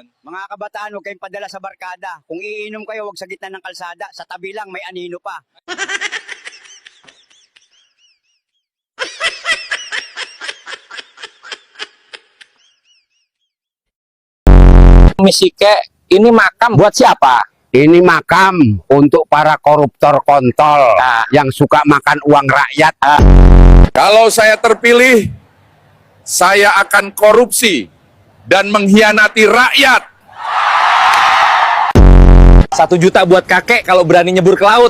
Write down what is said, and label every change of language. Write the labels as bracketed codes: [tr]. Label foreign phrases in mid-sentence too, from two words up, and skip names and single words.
[tl] Mga kabataan, huwag kayong padala sa barkada. Kung iinom kayo, huwag sa gitna ng kalsada. Sa tabi lang, may anino pa. Misike, [id] ini makam buat siapa? Ini makam untuk para koruptor kontol yang suka makan uang rakyat. Kalau saya terpilih, saya akan korupsi dan mengkhianati rakyat. 1 juta buat kakek kalau berani nyebur ke laut.